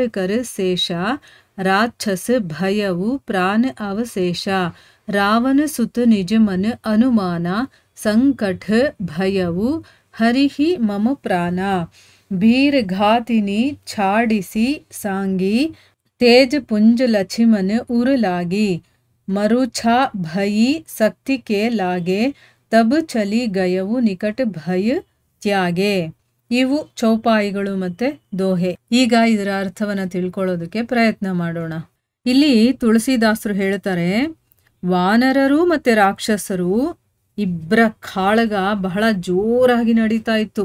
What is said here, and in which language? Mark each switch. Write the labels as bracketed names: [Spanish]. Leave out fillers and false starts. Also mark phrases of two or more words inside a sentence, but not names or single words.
[Awadhi] कर शेषा राक्षस भयऊ प्राण अवशेषा रावण सुत निज मन अनुमाना संकट भयऊ हरिहि मम प्राणा भीर घातिनी छाडिसी सांगी तेज पुंज लक्ष्मण उर लागी मरुछा भई शक्ति के लागे तब चली गयವು निकट भय त्यागे. [Kannada] ಇವು ಚೌಪಾಯಿಗಳು ಮತ್ತೆ ದೋಹೆ. ಈಗ ಇದರ ಅರ್ಥವನ್ನ ತಿಳ್ಕೊಳ್ಳೋದಕ್ಕೆ ಪ್ರಯತ್ನ ಮಾಡೋಣ. ಇಲ್ಲಿ ತುಳಸಿದಾಸರು ಹೇಳ್ತಾರೆ, ವಾನರರು ಮತ್ತೆ ರಾಕ್ಷಸರು ಇಬ್ಬರ ಕಾಳಗ ಬಹಳ ಜೋರಾಗಿ ನಡೀತಾ ಇತ್ತು.